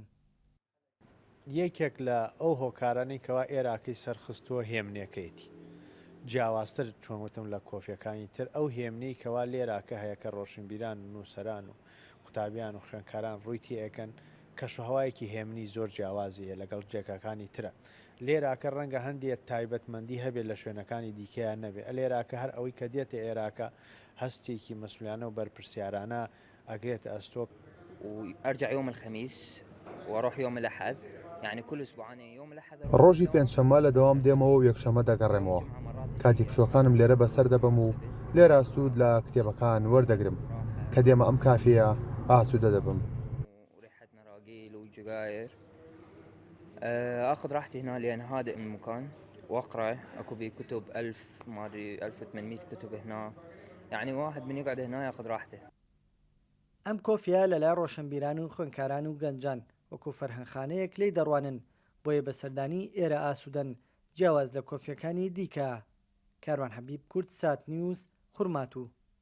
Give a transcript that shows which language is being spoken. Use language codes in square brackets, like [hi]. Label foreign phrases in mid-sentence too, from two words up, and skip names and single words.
[ckb] یەکێک لە ئەو هۆکارانی کەوا ئێراکی سەرخستووە هێمنێکەیەتی جیاوازتر چۆنوتم لە کۆفیەکانی تر ئەو هێمنەی کەوا لێراکە هەیەکە ڕۆشنبیران و نووسەران و قوتابیان و خوێنکاران ڕوویتی ئەەکەن کەشوهەوایەکی هێمنی زۆر جیاوازیە لەگەڵ جێگەکانی ترە لێراکە ڕەنگە هەندێک تایبەتمەندی هەبێت لە شوێنەکانی دیکەیان نەبێت لێراکە هەر ئەوەی کە دێتە ئێراکە هەستێکی مەسئولانە و بەرپرسیارانە ئەگرێتە ئەستۆک. [ar] وأرجع يوم الخميس وأروح يوم الأحد يعني كل أسبوعين يوم الأحد. [ckb] ڕۆژی پێنجشەممە لە دەوام دێمەوە و یەکشەمە دەگەڕێمەوە کاتی پشۆکانم لێرە بەسەر دەبم و لێرە سوود لە کتێبەکان وەردەگرم کە دێمە ئەم کافەیە ئاسوودە دەبم. [ar] وريحة نراجيل وجزاير اخذ راحتي هنا لان هادئ المكان واقرا اكو بي كتب 1000 ما ادري 1800 كتب هنا يعني واحد من يقعد هنا ياخذ راحته. [ckb] ئەم کۆفیە لەلای ڕۆشنبیران و خوێنکاران و گەنجان وەکو فەرهەنگخانەیەک لێی دەڕوانن بۆیە بەسەردانی ئێرە ئاسوودەن جیاواز لە کۆفیەکانی دیکە. کاروان حەبیب، کورد سات نیوز، خورمات و